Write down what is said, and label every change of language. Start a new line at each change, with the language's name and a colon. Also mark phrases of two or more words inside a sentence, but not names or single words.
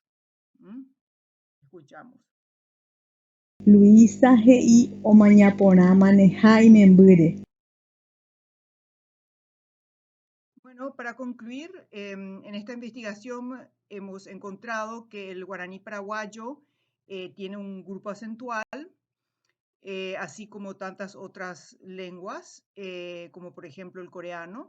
Spanish: Escuchamos.
Guarani: Luisa he'i omañaporãmaneha imembýre.
Spanish: Bueno, para concluir, en esta investigación hemos encontrado que el guaraní paraguayo tiene un grupo acentual, así como tantas otras lenguas, como por ejemplo el coreano.